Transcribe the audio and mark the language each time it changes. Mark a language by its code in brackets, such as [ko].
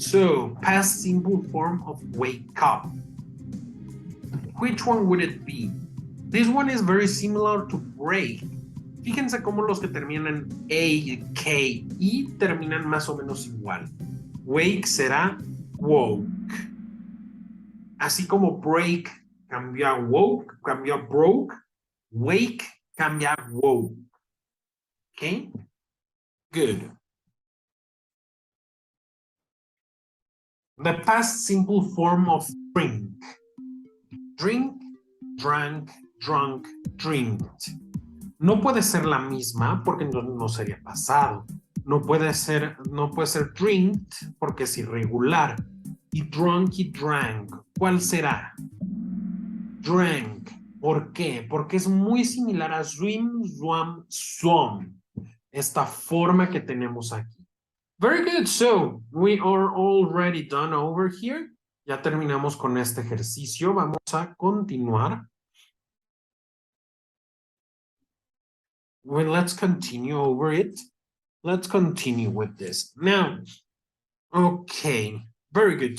[en] So, past simple form of wake up. Which one would it be? This one is very similar to break. [es] Fíjense cómo los que terminan A, K, I terminan más o menos igual. Wake será woke. Así como break cambia a woke, cambia a broke, wake cambia a woke. Okay? Good. [en] The past simple form of drink. Drink, drank, drunk, drinked. [es] No puede ser la misma porque no sería pasado. No puede ser drinked porque es irregular. Y drunk y drank, ¿cuál será? Drank. ¿Por qué? Porque es muy similar a swim, swam, swum. Esta forma que tenemos aquí. [en] Very good. So, we are already done over here. [es] Ya terminamos con este ejercicio. Vamos a continuar. [en] Well, let's continue over it. Let's continue with this. Now, okay, very good.